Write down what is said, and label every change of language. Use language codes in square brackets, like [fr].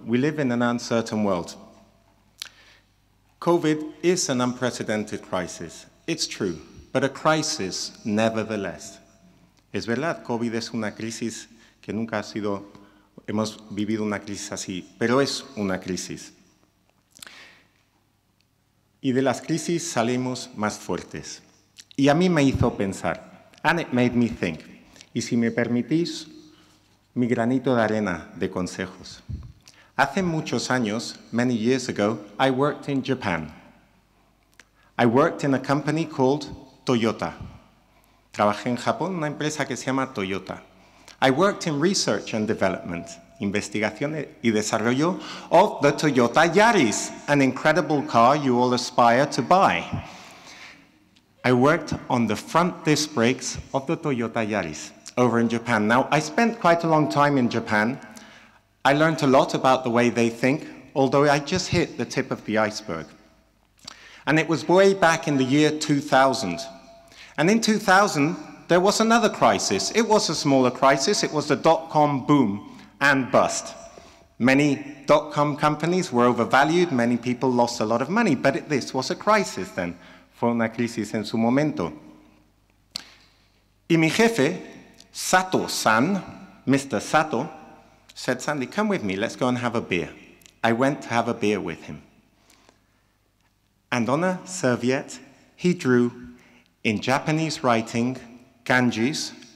[en] We live in an uncertain world. COVID is an unprecedented crisis. It's true, but a crisis nevertheless. [es] Es verdad, COVID es una crisis que nunca hemos vivido una crisis así, pero es una crisis. Y de las crisis salimos más fuertes. Y a mí me hizo pensar, [en] and it made me think. [es] Y si me permitís, mi granito de arena de consejos. Hace muchos años, [en] many years ago, I worked in Japan. I worked in a company called Toyota. [es] Trabajé en Japón en una empresa que se llama Toyota. [en] I worked in research and development, [es] investigación y desarrollo [en] of the Toyota Yaris, an incredible car you all aspire to buy. I worked on the front disc brakes of the Toyota Yaris over in Japan. Now, I spent quite a long time in Japan. I learned a lot about the way they think, although I just hit the tip of the iceberg. And it was way back in the year 2000. And in 2000, there was another crisis. It was a smaller crisis. It was the dot-com boom and bust. Many dot-com companies were overvalued. Many people lost a lot of money. But this was a crisis then. [es] Fue una crisis en su momento. Y mi jefe, Sato-san, Mr. [en] Sato, said, Sandy, come with me. Let's go and have a beer. I went to have a beer with him. And on a serviette, he drew, in Japanese writing, kanjis.